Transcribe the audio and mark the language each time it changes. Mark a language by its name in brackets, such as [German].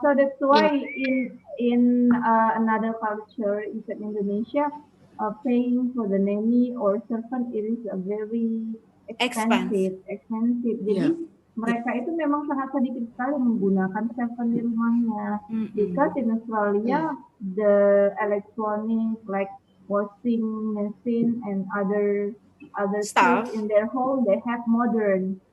[English] So that's why in another culture in Indonesia, paying for the nanny or servant it is a very expensive. [Indonesian] Jadi mereka itu memang sangat sedikit sekali menggunakan servant di rumahnya. [English] Because in Australia the electronic like washing machine and other Stuff tools in their home, they have modern.